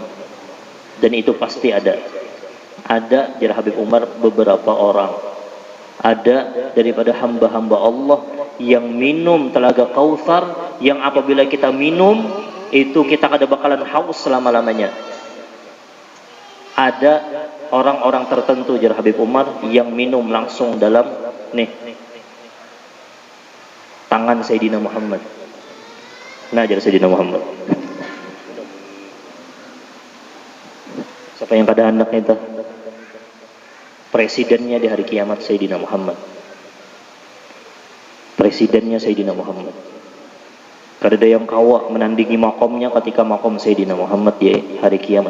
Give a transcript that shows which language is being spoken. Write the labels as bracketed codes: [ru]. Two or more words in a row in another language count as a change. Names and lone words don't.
[bjn] Dan itu pasti ada jar Habib Umar beberapa orang, ada daripada hamba-hamba Allah yang minum telaga Kautsar, yang apabila kita minum itu kita kada bakalan haus selama-lamanya. Ada orang-orang tertentu jar Habib Umar yang minum langsung dalam nih tangan Sayyidina Muhammad. Nah, jar Sayyidina Muhammad. Siapa yang kada hendak itu? Presidennya di hari kiamat Sayyidina Muhammad. Presidennya Sayyidina Muhammad. Kada ada yang kawa menandingi makomnya ketika makom Sayyidina Muhammad di hari kiamat.